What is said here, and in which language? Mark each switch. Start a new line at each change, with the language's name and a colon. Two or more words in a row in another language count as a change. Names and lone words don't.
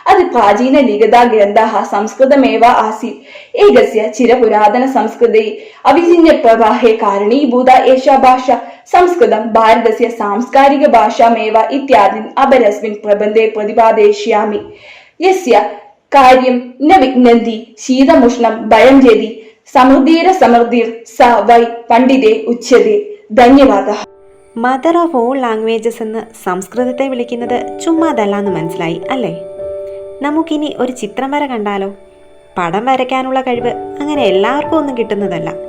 Sanskrit: अतिप्राचीनलिखितग्रन्थः संस्कृतमेव आसीत्. एकस्य चिरपुरातनसंस्कृते अविच्छिन्नप्रवाहे कारणीभूता एषा भाषा. संस्कृतं भारतस्य सांस्कारिकभाषामेव इत्यादीन् अपरस्मिन् प्रबन्धे प्रतिपादयिष्यामि. यस्य कार्यं न विघ्नन्ति शीतमुष्णं भयं जेति സമൃദ്ധിർ സ വൈ പണ്ഡിതേ ഉച്യതേ. ധന്യവാദः.
English: mother of all languages
Malayalam: എന്ന് സംസ്കൃതത്തെ വിളിക്കുന്നത് ചുമ്മാതല്ലാന്ന് മനസ്സിലായി അല്ലേ? നമുക്കിനി ഒരു ചിത്രം വര കണ്ടാലോ? പടം വരയ്ക്കാനുള്ള കഴിവ് അങ്ങനെ എല്ലാവർക്കും ഒന്നും കിട്ടുന്നതല്ല.